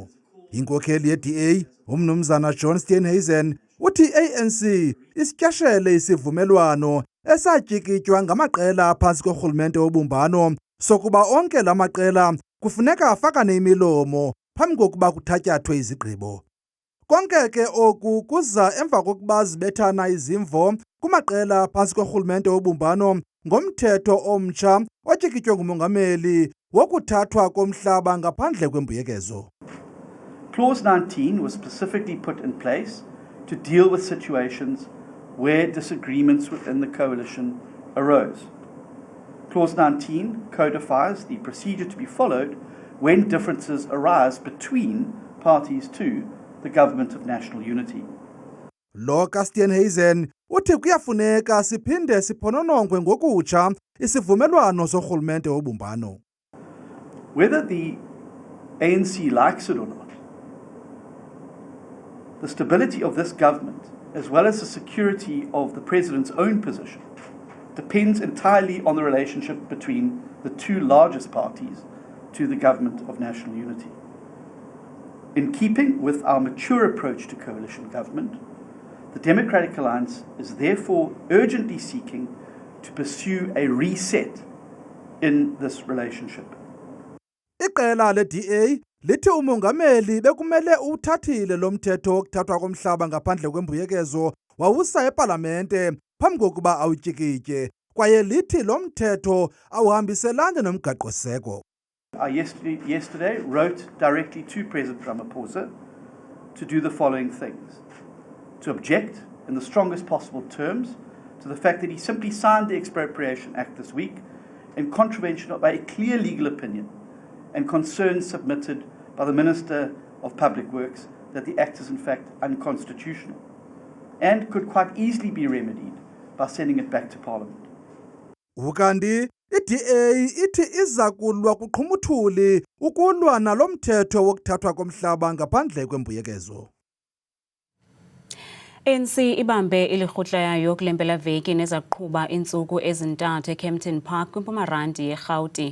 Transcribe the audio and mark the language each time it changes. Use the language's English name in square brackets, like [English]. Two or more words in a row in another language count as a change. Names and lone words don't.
[Xhosa] Inkokheli ye-DA umnumzana John Steenhuisen uthi i-ANC isityashele isivumelwano esatyikitywa ngamaqela aphantsi korhulumente wobumbano sokuba onke la maqela kufuneka afakane imilomo phambi kokuba kuthatyathwe izigqibo. Konke ke oku kuza emva kokuba zibethana izimvo kumaqela phantsi korhulumente wobumbano ngomthetho omtsha otyikitywe ngumongameli wokuthathwa komhlaba ngaphandle kwembuyekezo. [English] Clause 19 was specifically put in place to deal with situations where disagreements within the coalition arose. Clause 19 codifies the procedure to be followed when differences arise between parties to the Government of National Unity. [Xhosa] Lo Steenhuisen uthi kuyafuneka siphinde siphononongwe ngokutsha isivumelwano sorhulumente wobumbano. [English] Whether the ANC likes it or not, the stability of this government, as well as the security of the President's own position, depends entirely on the relationship between the two largest parties to the Government of National Unity. In keeping with our mature approach to coalition government, the Democratic Alliance is therefore urgently seeking to pursue a reset in this relationship. [Xhosa] Iqela le-DA lithi umongameli bekumele uthathile lo mthetho wokuthathwa komhlaba ngaphandle kwembuyekezo wawusa epalamente phambi kokuba awutyikitye kwaye lithi lo mthetho awuhambiselani nomgaqo-seko. [English] I yesterday wrote directly to President Ramaphosa to do the following things. To object in the strongest possible terms to the fact that he simply signed the Expropriation Act this week in contravention of a clear legal opinion and concerns submitted by the Minister of Public Works that the Act is in fact unconstitutional and could quite easily be remedied by sending it back to Parliament. [Xhosa] Ukandi i-DA ithi iza kulwa kuqhumuthuli ukulwa nalo mthetho wokuthathwa komhlaba ngaphandle kwembuyekezo. ANC ibambe ilirhutla yayo kule mpelaveki nezaqhuba iintsuku ezintathu eKempton Park kwimpumarandi yeRhawuti.